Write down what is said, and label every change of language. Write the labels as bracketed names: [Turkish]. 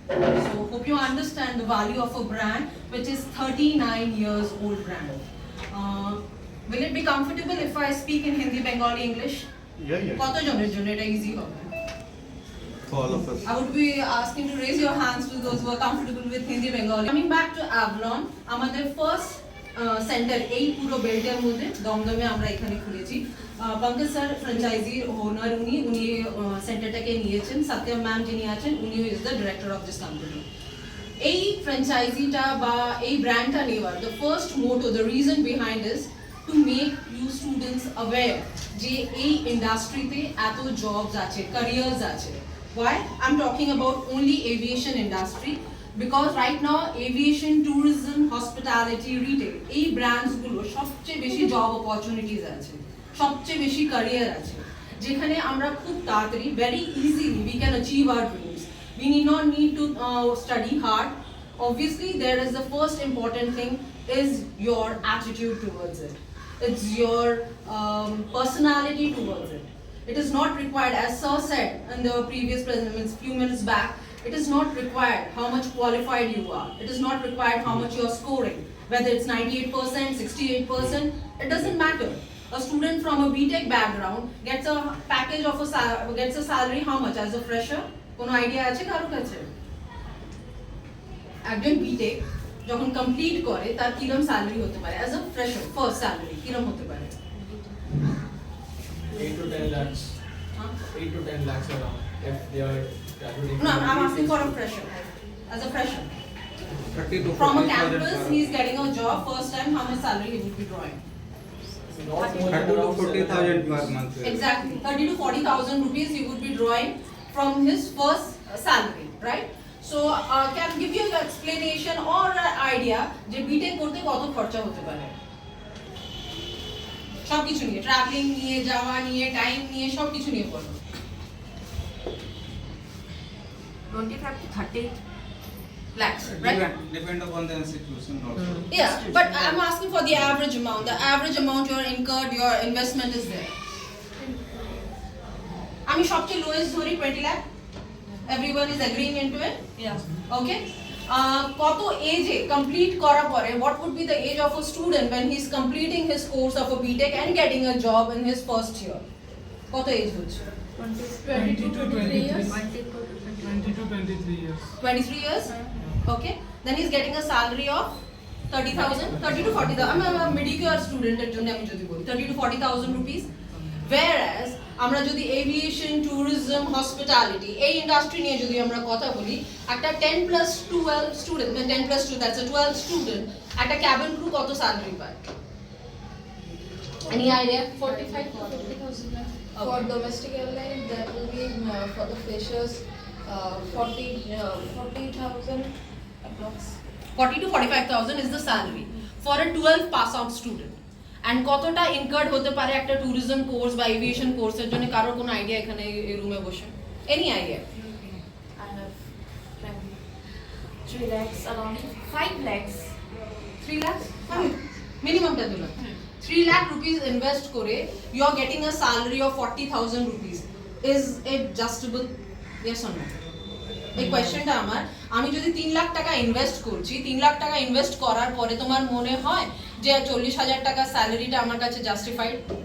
[English] So hope you understand the value of a brand which is 39 years old brand. Will it be comfortable if I speak in Hindi, Bengali, English? Yeah. [Bangla] Koto joner এটা easy হবে? [English] For all of us. I would be asking to raise your hands to those who are comfortable with Hindi, Bengali. Coming back to Avalon, [Bangla] আমাদের first centre এই পুরো বেল্টের মধ্যে দমদমে আমরা এখানে খুলেছি। পঙ্কজ স্যার ফ্র্যাঞ্চাইজি ওনার উনি সেন্টারটাকে নিয়েছেন। সত্যম ম্যাম যিনি আছেন উনি [English] Is the director of this company. এই ফ্র্যাঞ্চাইজিটা বা এই ব্র্যান্ডটা নেওয়ার the first motto, the reason behind is to make you students aware যে এই ইন্ডাস্ট্রিতে এত জবস আছে, ক্যারিয়ার্স আছে। Why? I'm talking about only aviation industry. Because right now [Bangla] aviation, tourism, hospitality, retail এই ব্র্যান্ডস গুলো সবচেয়ে বেশি জব অপরচুনিটিজ আছে, সবচেয়ে বেশি ক্যারিয়ার আছে, যেখানে আমরা খুব তাড়াতাড়ি [English] very easily we can achieve our dreams. We need to study hard. Obviously there is the first important thing is your attitude towards it. It's your personality towards it. It is not required, as Sir said in the previous presentation few minutes back, it is not required how much qualified you are. It is not required how much you are scoring. Whether it's 98%, 68%, it doesn't matter. A student from a BTech background gets a package of gets a salary how much as a fresher? [Bangla] Kono idea ache karo kache? একজন BTech যখন complete করে তার কিরকম salary হতে পারে [English] as a fresher, [Bangla] first salary কিরকম হতে পারে? [English] 8 to 10 lakhs. 8 to 10 lakhs around. If they are graduating. No, I'm asking for a fresher. As a fresher. 30 to From a 40,000 campus, he's getting a job. First time, how much salary he would be drawing? 30 to 40,000 per month. Exactly. 30 to 40,000 rupees he would be drawing from his first salary, right? So, can I give you an explanation or an idea [Bangla] যে BTech করতে কত খরচা হতে পারে? সব কিছু নিয়ে, travelling নিয়ে, যাওয়া নিয়ে, টাইম নিয়ে, সব কিছু নিয়ে পড়ো। [English] 25 to 30 lakhs, right? Depend upon the institution also. Yeah, but I'm asking for the average amount. The average amount you're incurred, your investment is there. [Bangla] আমি সবচেয়ে lowest ধরি 20 lakh. [English] Everyone is agreeing into it? Yeah. Okay. [Bangla] কত এজে complete করার পরে [English] what would be the age of a student when he is completing his course of a BTech and getting a job in his first year? [Bangla] কত age হচ্ছে? [English] 22 to 23 years. 20 to 23 years. 23 years? Okay. Then he's getting a salary of 30,000, 30 to 40,000. I'm a mediocre student [Bangla] এর জন্য আমি যদি বলি [English] 30 to 40,000 rupees. [Bangla] Whereas আমরা যদি aviation, tourism, hospitality এই ইন্ডাস্ট্রি নিয়ে যদি আমরা কথা বলি, একটা 10+12 স্টুডেন্ট, [English] 10+2 that's a 12 [Bangla] স্টুডেন্ট, একটা ক্যাবিন ক্রু কত স্যালারি পায়? [English] Any idea? 45 to 50,000. For domestic airline, that will be for the freshers 40,000 approx. 40 to 45,000 is the salary for a 12 pass out student. [Bangla] And কতটা ইনকার্ড হতে পারে একটা tourism course বা aviation কোর্সের জন্য? কারোর কোনো আইডিয়া এখানে এই রুমে বসে? Any idea? [English] I have 3 lakhs, around 5 lakhs. 3 lakhs? [Bangla] মিনিমামটা দিলাম [English] 3 lakh rupees invest করে you are getting a salary of 40,000 rupees. Is it justable? Yes or no? [Bangla] এই কোয়েশ্চেনটা আমার, আমি যদি 3 লাখ টাকা ইনভেস্ট করছি, 3 লাখ টাকা ইনভেস্ট করার পরে তোমার মনে হয় যে 40,000 টাকা স্যালারিটা আমার কাছে জাস্টিফাইড?